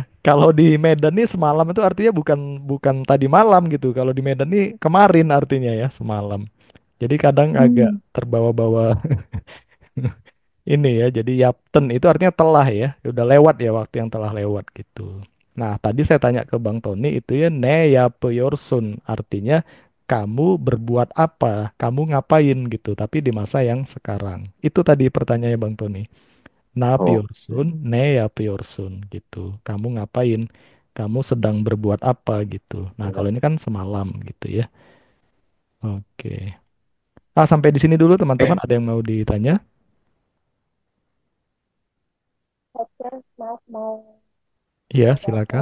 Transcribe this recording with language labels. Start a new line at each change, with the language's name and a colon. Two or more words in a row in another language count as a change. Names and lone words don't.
Indonesian: Kalau di Medan nih semalam itu artinya bukan bukan tadi malam gitu. Kalau di Medan nih kemarin artinya ya semalam. Jadi kadang agak Hmm. terbawa-bawa ini ya. Jadi yapten itu artinya telah ya. Udah lewat ya waktu yang telah lewat gitu. Nah, tadi saya tanya ke Bang Tony itu ya
Turkish: ne yapıyorsun
Indonesian: artinya kamu berbuat apa? Kamu ngapain gitu. Tapi di masa yang sekarang. Itu tadi pertanyaannya Bang Tony.
Turkish: Ne Oh,
Indonesian: yapıyorsun?
Turkish: Ne yapıyorsun
Indonesian: gitu. Kamu ngapain? Kamu sedang berbuat apa gitu. Nah, kalau ini kan semalam gitu ya. Oke. Ah, sampai di sini dulu teman-teman. oke. Ada yang mau ditanya? Oke, maaf mau Iya, silakan.